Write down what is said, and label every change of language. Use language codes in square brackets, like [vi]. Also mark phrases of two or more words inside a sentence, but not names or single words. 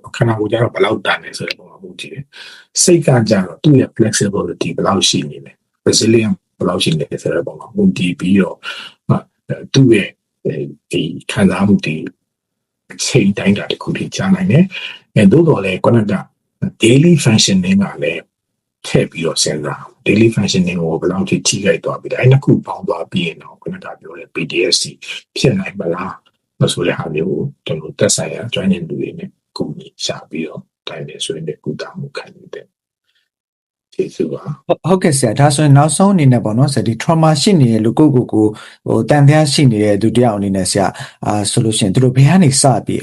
[my] ပေါ့ခန္ဓာကိုယ်ကျတော့ဘယ်လောက်တန်လဲဆိုတဲ့ပုံမှာမူတည်တယ်စိတ်ကကြတော့သူ့ရဲ့ flexibility ဘယ်လောက်ရှိနေလဲ resilient ဘယ်လောက်ရှိနေ လဲဆိုတဲ့ပုံမှာမူတည်ပြီးတော့သူ့ရဲ့ဒီခံစားမှုတွေအချိန်တိုင်းတာတစ်ခုထိကြားနိုင်တယ်သို့တော်လည်းခုနက [en] daily functioning [my] ကလည်းထည့်ပြီးတော့စဉ်းစား [en] daily functioning [my] ကိုဘယ်လောက်ထိထိခိုက်သွားပြီလဲအဲ့နှစ်ခုပေါင်းသွားပြီးရင်တော့ခုနကပြောတဲ့ PTSD ဖြစ်နိုင်မလားမဆိုတဲ့ဟာမျိုးကိုကျွန်တော်သက်ဆိုင်ရာကျွမ်းကျင်သူတွေနဲ့ကူညီရှာပြီးတော့တိုင်းနဲ့ဆွေးနွေးကုသမှုခံယူတဲ့ကျေးဇူးပါ ဟုတ်ကဲ့ဆရာဒါဆိုရင်နောက်ဆုံးအနေနဲ့ပေါ့နော်ဆရာဒီ trauma ရှိနေတဲ့လူကိုဟိုတန်တရားရှိနေတဲ့သူတယောက်အနေနဲ့ဆရာဆိုလို့ရှိရင်သူတို့ဘယ်ကနေစပြီး